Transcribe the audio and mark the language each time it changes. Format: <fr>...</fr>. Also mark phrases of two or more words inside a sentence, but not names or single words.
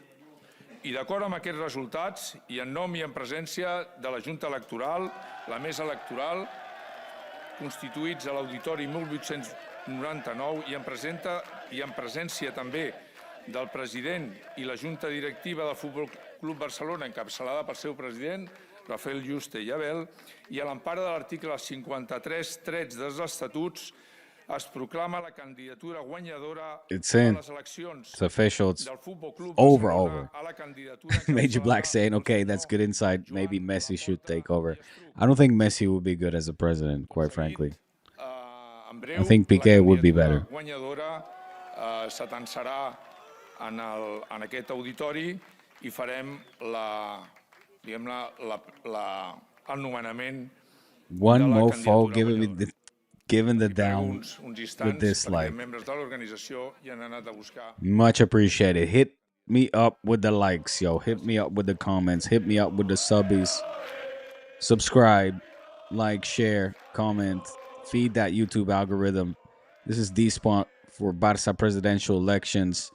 <ca>I d'acord amb aquests resultats, i en nom i en presència de la Junta Electoral, la Mesa Electoral, constituïts a l'Auditori 1899 i en presència també del president i la Junta Directiva del Futbol Club Barcelona, encapçalada pel seu president, Rafael Juste i Abel, i a l'empara de l'article 53.3 dels Estatuts, es proclama la candidatura guanyadora</ca> <en>It's</en> <ca>de</ca> <en>in.</en> <ca>les eleccions</ca> <en>It's official. It's</en> <ca>del Futbol Club</ca> <en>over.</en> <ca>Barcelona a la candidatura</ca> <en>Major Black saying, okay, that's good insight. Maybe Messi should take over. I don't think Messi would be good as a president, quite frankly. I think Piqué would be better.</en> <ca>guanyadora s'atansarà en aquest auditori i farem el nomenament</ca> <en>One</en> <ca>de la</ca> <en>mofo</en> <ca>candidatura</ca> <en>giving the down</en> <ca>uns</ca> <en>with</en> <ca>instants</ca> <en>this</en> <ca>perquè</ca> <en>like.</en> <ca>membres de l'organització hi han anat a buscar</ca> <en>Much appreciated. Hit me up with the likes, yo. Hit me up with the comments. Hit me up with the subbies. Subscribe. like, share, comment, feed that YouTube algorithm. This is D-Spot for Barça presidential elections.</en>